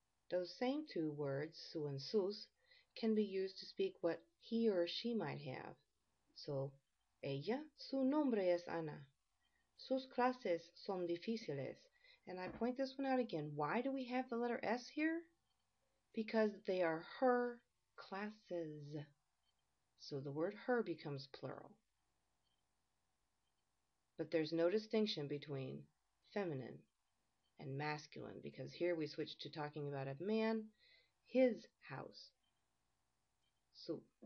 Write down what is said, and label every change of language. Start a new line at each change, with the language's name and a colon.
English: Those same two words, su and sus, can be used to speak what he or she might have.
Spanish: So, ella, su nombre es Ana. Sus clases son difíciles.
English: And I point this one out again. Why do we have the letter S here? Because they are her classes. So the word her becomes plural. But there's no distinction between feminine and masculine, because here we switch to talking about a man, his house. Su.